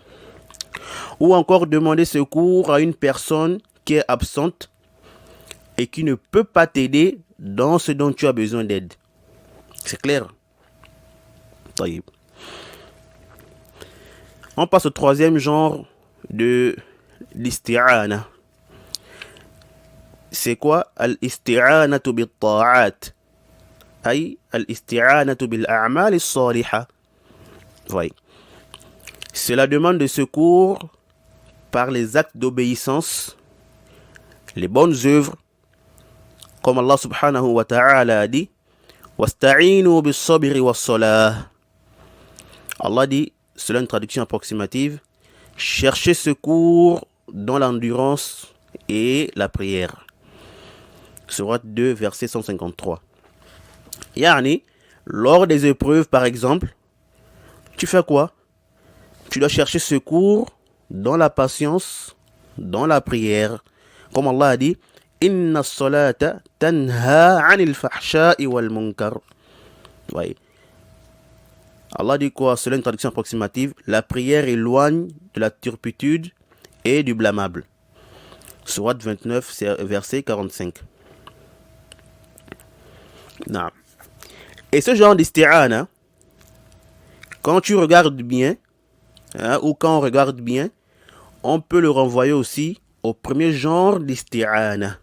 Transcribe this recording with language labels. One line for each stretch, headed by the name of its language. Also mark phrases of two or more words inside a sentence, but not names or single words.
French: Ou encore demander secours à une personne qui est absente et qui ne peut pas t'aider dans ce dont tu as besoin d'aide. C'est clair? Taïb. On passe au troisième genre de l'isti'ana. C'est quoi?
Arabic: الاستعانة بالطاعات. أي الاستعانة بالأعمال الصالحة.
French: Oui. C'est la demande de secours par les actes d'obéissance, les bonnes œuvres, comme
Arabic: الله سبحانه وتعالى
French: a dit
Arabic: واستعينوا بالصبر والصلاة.
French: Allah dit, selon une traduction approximative, cherchez secours dans l'endurance et la prière. Sourate 2, verset 153. Yani, lors des épreuves, par exemple, tu fais quoi? Tu dois chercher secours dans la patience, dans la prière. Comme Allah a dit,
Arabic: إن الصلاة تنهى عن الفحشاء والمنكر.
French: Oui. Allah dit quoi? Selon une traduction approximative, la prière éloigne de la turpitude et du blâmable. Sourate 29, verset 45. Non. Et ce genre d'isti'ana, quand tu regardes bien, ou quand on regarde bien, on peut le renvoyer aussi au premier genre d'isti'ana.